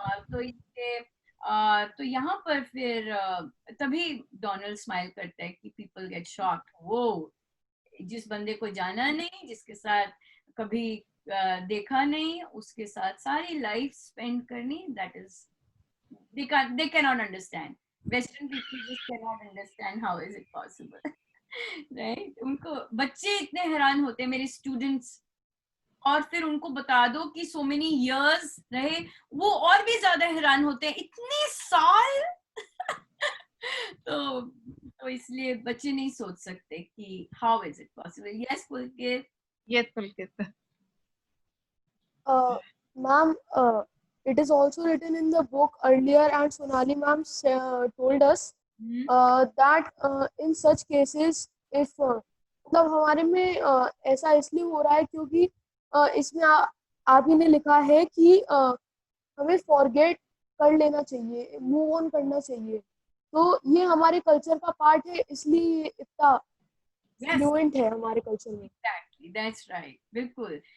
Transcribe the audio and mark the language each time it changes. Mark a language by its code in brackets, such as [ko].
[hi] तो इसके तो यहाँ पर फिर तभी डोनाल्ड स्माइल करता है कि पीपल गेट शॉक्ड, वो जिस बंदे को जाना नहीं, जिसके साथ कभी देखा नहीं, उसके साथ सारी लाइफ स्पेंड करनी, [en] That is they cannot understand. Western people just cannot understand how is it possible. Right? [hi] उनको बच्चे इतने हैरान होते हैं, मेरे स्टूडेंट्स, और फिर उनको बता दो कि [en] so many years [hi] रहे, वो और भी ज्यादा हैरान होते हैं, इतने साल। तो इसलिए बच्चे नहीं सोच सकते कि [en] how is it possible. Yes, Pulkit. Yes, Pulkit. Ma'am, it is also written in the book earlier, and Sonali ma'am told us that in such cases, if [hi] मतलब हमारे में ऐसा इसलिए हो रहा है क्योंकि इसमें आप ही ने लिखा है कि हमें फॉरगेट कर लेना चाहिए, मूव ऑन करना चाहिए। तो ये हमारे कल्चर का पार्ट है, इसलिए ये इतना फ्लुएंट है हमारे कल्चर में। [en] Exactly, that's right, [hi] बिल्कुल।